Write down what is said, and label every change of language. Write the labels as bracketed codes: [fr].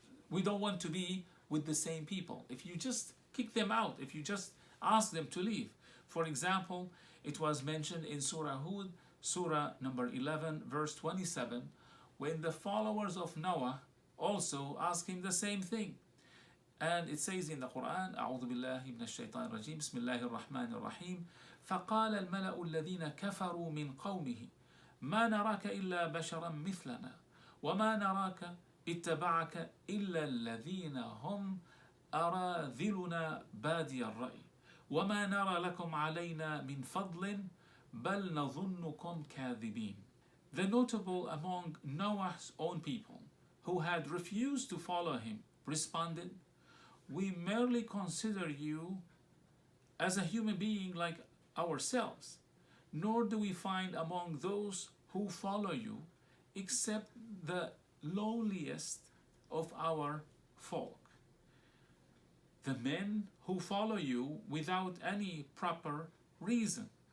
[en] We don't want to be with the same people. If you just kick them out, if you just ask them to leave. For example, it was mentioned in Surah Hud, Surah number 11, verse 27, when the followers of Noah also asked him the same thing. And it says in the Quran, [ar] أعوذ بالله من الشيطان الرجيم بسم الله الرحمن الرحيم فقال الملأ الذين كفروا من قومه ما نراك إلا بشرا مثلنا وما نراك اتبعك إلا الذين هم أراذلنا بادي الرأي وما نرى لكم علينا من فضل بل نظنكم كاذبين. [en] The notable among Noah's own people who had refused to follow him responded, we merely consider you as a human being like ourselves, nor do we find among those who follow you except the lowliest of our folk, the men who follow you without any proper reason.